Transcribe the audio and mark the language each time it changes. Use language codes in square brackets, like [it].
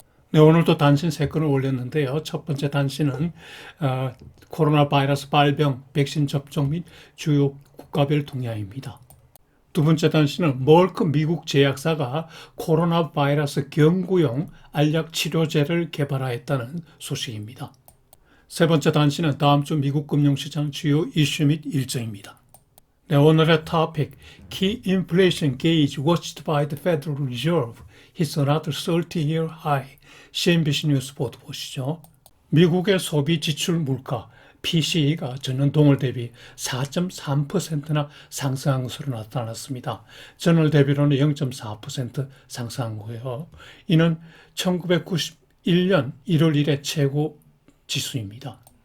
[ko] 네, 오늘도 단신 3건을 올렸는데요. 첫 번째 단신은 코로나 바이러스 발병, 백신 접종 및 주요 국가별 동향입니다. 두 번째 단신은 멀크 미국 제약사가 코로나 바이러스 경구용 알약 치료제를 개발하였다는 소식입니다. 세 번째 단신은 다음 주 미국 금융시장 주요 이슈 및 일정입니다. 네, 오늘의 토픽, [en] Key Inflation Gauge Watched by the Federal Reserve hits another 30-year high. [ko] CNBC 뉴스 보도 보시죠. 미국의 소비 지출 물가 PCE가 전년 동월 대비 4.3%나 상승한 것으로 나타났습니다. 전월 대비로는 0.4% 상승한 거예요. 이는 1991년 1월 1일 최고 지수입니다.